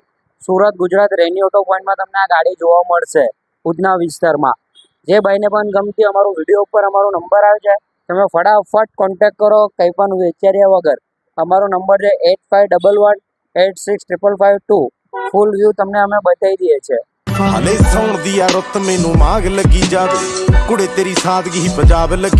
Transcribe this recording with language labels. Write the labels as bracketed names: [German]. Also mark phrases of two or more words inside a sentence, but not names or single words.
[Gujarati] સુરત ગુજરાત રેની ઓટો પોઈન્ટમાં તમને આ ગાડી જોવા મળશે ઉધના વિસ્તારમાં। જે ભાઈને પણ ગમતી અમારું વિડીયો ઉપર અમારો નંબર આવે છે, તમે ફટાફટ કોન્ટેક્ટ કરો કંઈ પણ વિચાર્યા વગર। અમારો નંબર છે 8588655552। [English] full view [Gujarati] તમને અમે બતાવી દઈએ છીએ। [Punjabi] ਹਲੇ ਸੌਣ ਦੀ ਆ ਰੁੱਤ ਮੈਨੂੰ ਮਾਗ ਲੱਗੀ ਜਾਵੇ ਕੁੜੇ ਤੇਰੀ ਸਾਦਗੀ ਹੀ ਪੰਜਾਬ ਲੱਗੀ